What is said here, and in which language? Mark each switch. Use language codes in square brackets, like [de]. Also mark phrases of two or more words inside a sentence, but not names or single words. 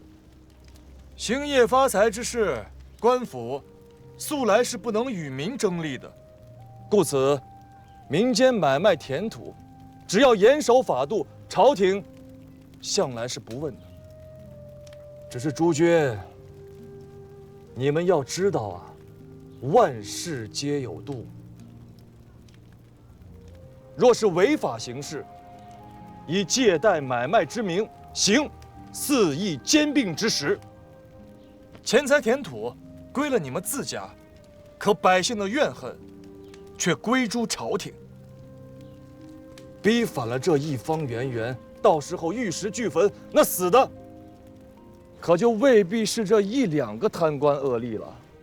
[zh] 兴业发财之事，官府素来是不能与民争利的，故此民间买賣田土，只要嚴守法度，朝廷向來是不問的。只是諸君，你們要知道啊，萬事皆有度。若是違法行事，以借貸買賣之名，行肆意兼併之實，錢財田土歸了你們自家，可百姓的怨恨卻歸諸朝廷。逼反了這一方圓圓，到時候玉石俱焚，那死的可就未必是這1、2個貪官惡吏了。